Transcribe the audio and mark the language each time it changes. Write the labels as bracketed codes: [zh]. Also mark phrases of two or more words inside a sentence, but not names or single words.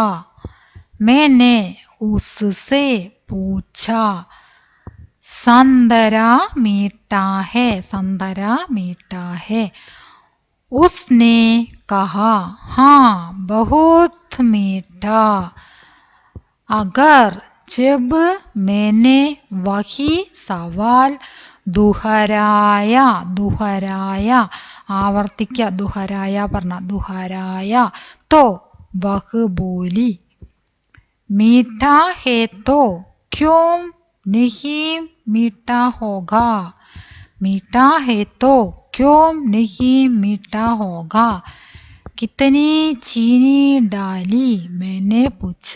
[hi] मैंने उससे पूछा, संतरा मीठा है, संतरा मीठा है? उसने कहा, हाँ बहुत मीठा. अगर जब मैंने वही सवाल दुहराया [ml] ആവർത്തിക്കുക, ദുഹരായ പറഞ്ഞ ദുഹരായ, [hi] तो वह बोली, मीठा है तो क्यों नहीं मीठा होगा. मीठा है तो क्यों नहीं मीठा होगा. कितनी चीनी डाली, मैंने पूछा.